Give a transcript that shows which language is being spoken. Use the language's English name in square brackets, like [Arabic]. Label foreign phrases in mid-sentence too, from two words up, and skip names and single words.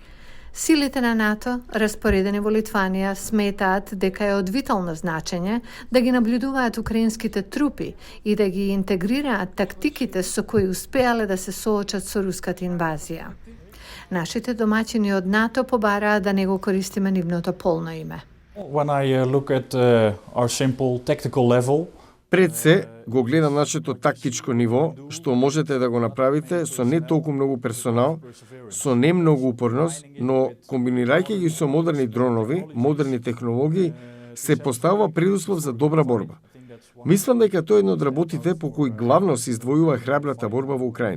[Macedonian] Силите на НАТО, распоредени во Литванија, сметаат дека е од витално значење да ги наблюдуваат украинските трупи и да ги интегрираат тактиките со кои успеале да се соочат со руската инвазија. Нашите домаќини од НАТО побараа да не го користиме нивното полно име. [English] When I look at our simple tactical level, [Macedonian] Пред се го гледам нашето тактичко ниво, што можете да го направите со не толку многу персонал, со не многу упорност, но комбинирајќи ги со модерни дронови, модерни технологии, се поставува предуслов за добра борба. Мислам дека тоа е едно од работите по кои главно се издвојува храбрата борба во Украина.